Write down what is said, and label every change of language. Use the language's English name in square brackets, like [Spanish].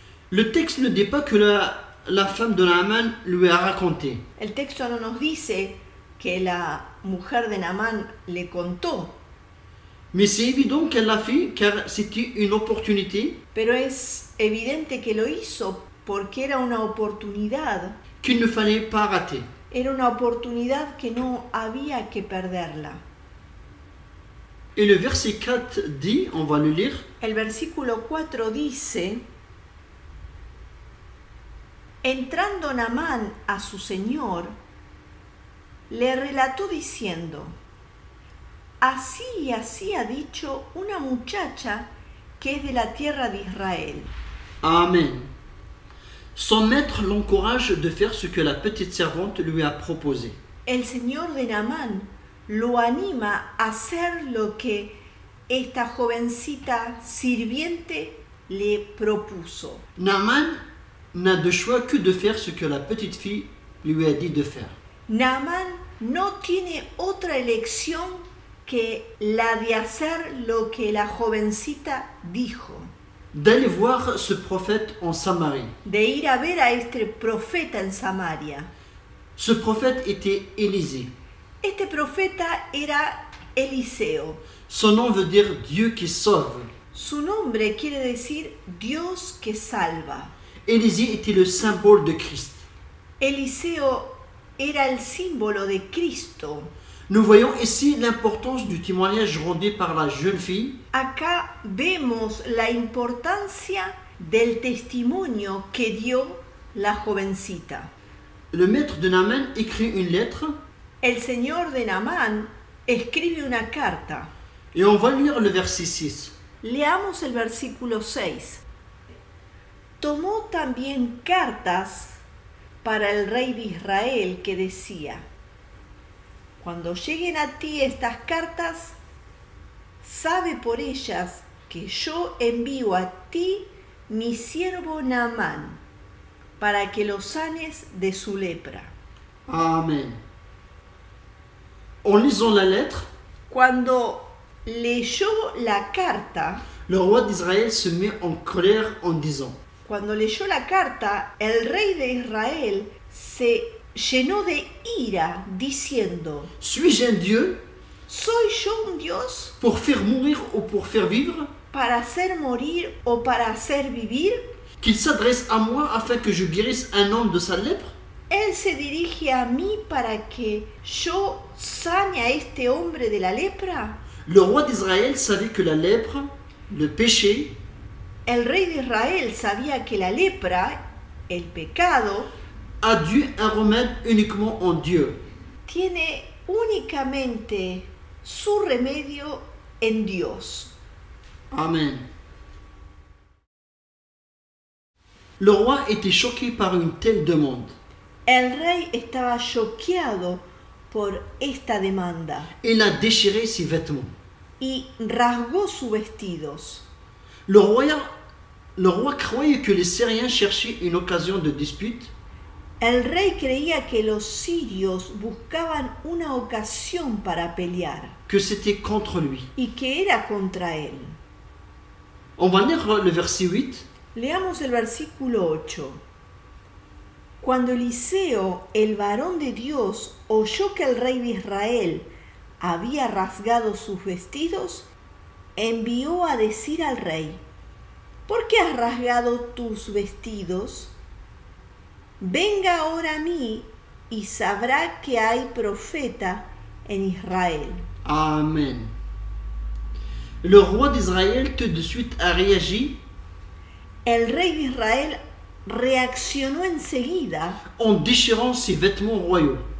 [French] Le texte ne dit pas que la femme de Naaman lui a raconté. [Spanish] El texto no nos dice que la mujer de Naamán le contó, [French] Mais c'est évident qu'elle l'a fait car c'était une opportunité [Spanish] pero es evidente que lo hizo porque era una oportunidad. [French] qu'il ne fallait pas rater. [Spanish] Era una oportunidad que no había que perderla. [French] Et le verset 4 dit, on va le lire, [Spanish] El versículo 4 dice: entrando Naamán a su señor, le relató diciendo: así y así ha dicho una muchacha que es de la tierra de Israel. Amen. [French] Son maître l'encourage de faire ce que la petite servante lui a proposé. [Spanish] El señor de Naamán lo anima a hacer lo que esta jovencita sirviente le propuso. [French] Naaman n'a de choix que de faire ce que la petite fille lui a dit de faire. [Spanish] Naamán no tiene otra elección que la de hacer lo que la jovencita dijo, [French] d'aller voir ce prophète en Samarie. [Spanish] de ir a ver a este profeta en Samaria. [French] Ce prophète était Élisée. [Spanish] Este profeta era Eliseo. [French] Son nom veut dire Dieu qui sauve. [Spanish] Su nombre quiere decir Dios que salva. [French] Élisée était le symbole de Christ. [Spanish] Eliseo era el símbolo de Cristo. [French] Nous voyons ici l'importance du témoignage rendu par la jeune fille [Spanish] Acá vemos la importancia del testimonio que dio la jovencita. [French] Le maître de Naaman écrit une lettre [Spanish] El señor de Naamán escribe una carta. [French] et on va lire le verset 6. [Spanish] Leamos el versículo 6. Tomó también cartas para el rey de Israel que decía: cuando lleguen a ti estas cartas, sabe por ellas que yo envío a ti mi siervo Naamán para que lo sanes de su lepra. [French] Amen. En lisant la lettre, [Spanish] Cuando leyó la carta, [French] le roi d'Israël se met en colère en disant: [Spanish] Cuando leyó la carta, el rey de Israel se llenó de ira, diciendo: [French] Suis-je un Dieu [Spanish] ¿soy yo un Dios [French] pour faire mourir ou pour faire vivre? [Spanish] para hacer morir o para hacer vivir? [French] Qu'il s'adresse à moi afin que je guérisse un homme de sa lèpre? [Spanish] Él se dirige a mí para que yo sane a este hombre de la lepra. [French] Le roi d'Israël savait que la lèpre, le péché, [Spanish] El rey de Israel sabía que la lepra, el pecado, [French] a dû un remède uniquement en Dieu. [Spanish] tiene únicamente su remedio en Dios. Amen. [French] Le roi était choqué par une telle demande. [Spanish] El rey estaba choqueado por esta demanda [French] Il a déchiré ses vêtements. [Spanish] y rasgó sus vestidos. [French] Le roi croyait que les Syriens cherchaient une occasion de dispute. [Spanish] El rey creía que los sirios buscaban una ocasión para pelear [French] Que c'était contre lui. [Spanish] y que era contra él. [French] On va lire le verset 8. [Spanish] Leamos el versículo 8. Cuando Eliseo, el varón de Dios, oyó que el rey de Israel había rasgado sus vestidos, envió a decir al rey: ¿por qué has rasgado tus vestidos? Venga ahora a mí y sabrá que hay profeta en Israel. Amen. [French] Le roi d'Israël tout de suite a réagi [Spanish] El rey de Israel reaccionó enseguida, [French] en déchirant ses vêtements royaux.